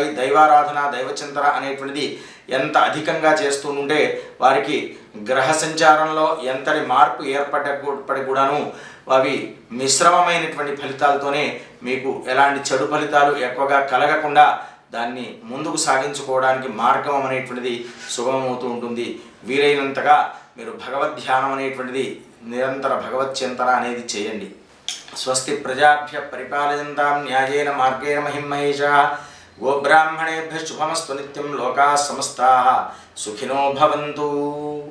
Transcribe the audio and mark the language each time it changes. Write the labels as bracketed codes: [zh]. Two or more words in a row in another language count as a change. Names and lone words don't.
[te] దైవారాధన, దైవచింతన అనేటువంటిది ఎంత అధికంగా చేస్తూ ఉంటే వారికి గ్రహ సంచారంలో ఎంతటి మార్పు ఏర్పడప్పటికి కూడాను అవి మిశ్రమమైనటువంటి ఫలితాలతోనే మీకు ఎలాంటి చెడు ఫలితాలు ఎక్కువగా కలగకుండా దాన్ని ముందుకు సాగించుకోవడానికి మార్గం అనేటువంటిది సుగమమవుతూ ఉంటుంది. వీలైనంతగా మీరు భగవద్ ధ్యానం అనేటువంటిది నిరంతర భగవత్ చింతన అనేది చేయండి. [sa] స్వస్తి ప్రజాభ్య పరిపాలయంతాం న్యాయేన మార్గేణ మహిమహేషః. గోబ్రాహ్మణేభ్యః శుభమస్తు నిత్యం. లోకాః సమస్తాః సుఖినో భవంతు.